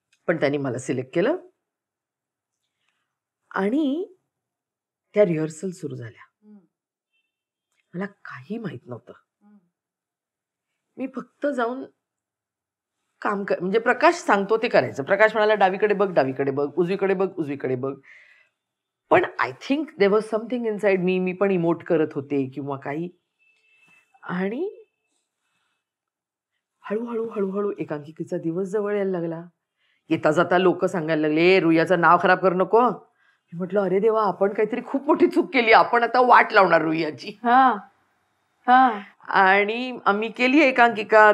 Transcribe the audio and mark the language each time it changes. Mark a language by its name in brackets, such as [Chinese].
[Marathi] पण त्यांनी मला सिलेक्ट केलं आणि त्या रिहर्सल सुरू झाल्या. मला काही माहित नव्हतं. मी फक्त जाऊन काम म्हणजे प्रकाश सांगतो ते करायचं. प्रकाश म्हणाला डावीकडे बघ, डावीकडे बघ, उजवीकडे बघ, उजवीकडे बघ. [English] पण I think there was something inside me. [Marathi] मी पण इमोट करत होते किंवा काही. आणि हळूहळू हळूहळू एकांकिकेचा दिवस जवळ यायला लागला. येता जाता लोक सांगायला लागले, ए रुईयाचं नाव खराब करू नको. मी म्हटलं अरे देवा, आपण काहीतरी खूप मोठी चूक केली. आपण आता वाट लावणार रुईयाची. आणि आम्ही केली एकांकिका.